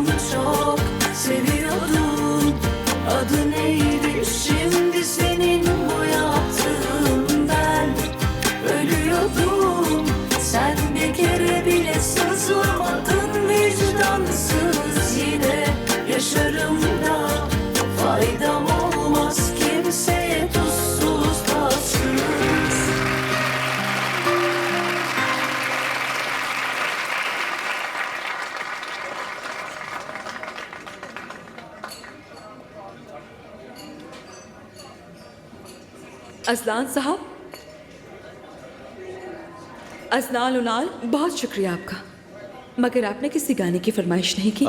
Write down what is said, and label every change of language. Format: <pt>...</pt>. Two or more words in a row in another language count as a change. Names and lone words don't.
<tr>Çok seviyordum, adı neydi şimdi senin bu yaptığından? Ölüyordum, sen bir kere bile sızlamadın. Vicdansız yine yaşarım da faydam olmaz kimseye, tuzsuz tatsız.</tr> <hi>अजलान साहब, अजलान उनाल, बहुत शुक्रिया आपका, मगर आपने किसी गाने की फरमाइश नहीं की।</hi>